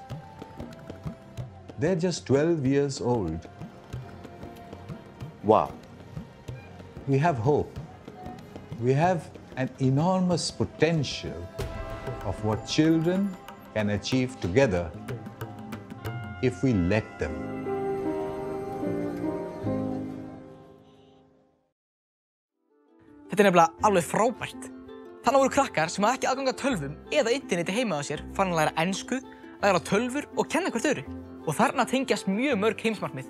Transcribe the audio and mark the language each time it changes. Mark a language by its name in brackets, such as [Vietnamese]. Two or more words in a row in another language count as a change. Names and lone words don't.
[English] They're just 12 years old. Wow. We have hope. We have an enormous potential of what children can achieve together if we let them. [Icelandic] Þetta nefnilega alveg frábært. Þannig voru krakkar sem hafa ekki aðgang að tölvum eða interneti heima á sér farin að læra ensku, læra tölvur og kenna hvert öðru. Og þarna tengjast mjög mörg heimsmarkmið.